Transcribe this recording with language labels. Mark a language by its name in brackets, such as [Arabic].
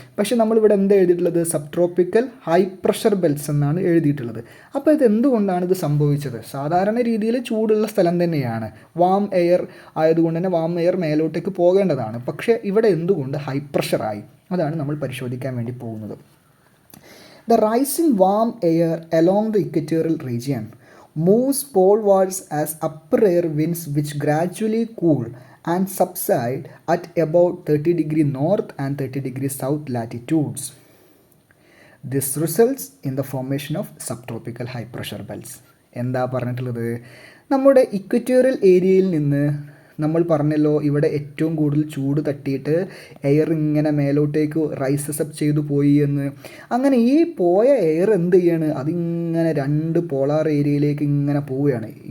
[Malayalam] പക്ഷേ നമ്മളിവിടെ എന്താ എഴുതിയിട്ടുള്ളത്, sub tropical high pressure belts എന്നാണ് എഴുതിയിട്ടുള്ളത്. അപ്പോൾ ഇത് എന്തുകൊണ്ടാണ് ഇത് സംഭവിച്ചത്? സാധാരണ രീതിയിൽ ചൂടുള്ള സ്ഥലം തന്നെയാണ്, വാം എയർ ആയതുകൊണ്ട് തന്നെ വാം എയർ മേലോട്ടേക്ക് പോകേണ്ടതാണ്. പക്ഷേ ഇവിടെ എന്തുകൊണ്ട് ഹൈ പ്രഷറായി? അതാണ് നമ്മൾ പരിശോധിക്കാൻ വേണ്ടി പോകുന്നത്. [English] The rising warm air along the equatorial region moves polewards as upper air winds which gradually cool and subside at about 30 degree north and 30 degree south latitudes. This results in the formation of subtropical high pressure belts. [Malayalam] എന്താ പറഞ്ഞിട്ടുള്ളത്? നമ്മുടെ equatorial ഏരിയയിൽ നിന്ന് നമ്മൾ പറഞ്ഞല്ലോ ഇവിടെ ഏറ്റവും കൂടുതൽ ചൂട് തട്ടിയിട്ട് എയർ ഇങ്ങനെ മേലോട്ടേക്ക് റൈസസ് അപ്പ് ചെയ്തു പോയി എന്ന്. അങ്ങനെ ഈ പോയ എയർ എന്ത് ചെയ്യാണ്, അതിങ്ങനെ രണ്ട് പോളാർ ഏരിയയിലേക്ക് ഇങ്ങനെ പോവുകയാണ്.